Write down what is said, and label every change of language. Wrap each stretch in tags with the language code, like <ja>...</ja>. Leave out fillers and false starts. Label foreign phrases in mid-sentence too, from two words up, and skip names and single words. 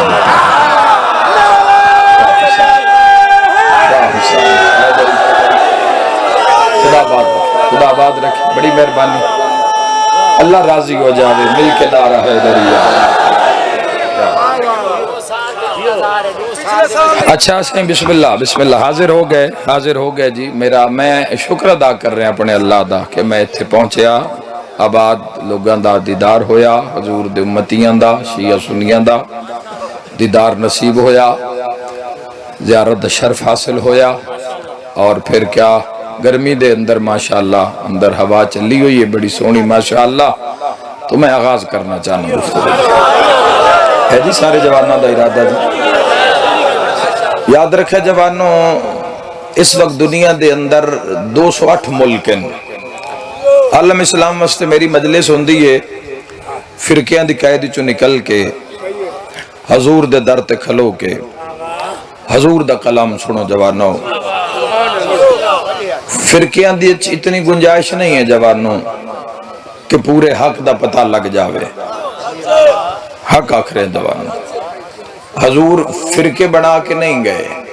<pa>خدا باد رکھے بڑی مہربانی اللہ راضی ہو جاوے مل کے نعرہ ہے دریا اچھا سہیں بسم اللہ حاضر ہو گئے جی میرا میں شکر ادا کر رہے ہیں اپنے اللہ دا کہ میں اتھے پہنچیا آباد لوگاں دا دیدار ہویا حضور دے امتیاں دا شیعہ سنیاں دا دیدار نصیب ہویا زیارت شرف حاصل ہویا اور پھر کیا گرمی دے اندر ماشاءاللہ اندر ہوا چلی ہوئی ہے بڑی سونی ماشاءاللہ تو میں آغاز کرنا چاہنا گفتگو ہے جی سارے جوانوں دا ارادہ جی یاد رکھے جوانوں اس وقت دنیا دے اندر 208 ملکن عالم اسلام واسطے میری مجلس ہوندی ہے فرقیاں دی قید چو نکل کے حضور دے در تے کھلو کے حضور دا کلام سنو جوانوں فرقیاں دی اتنی گنجائش نہیں ہے جوانوں کہ پورے حق دا پتہ لگ جاوے حق آخرے جوانوں حضور فرقے بنا کے نہیں گئے</pa>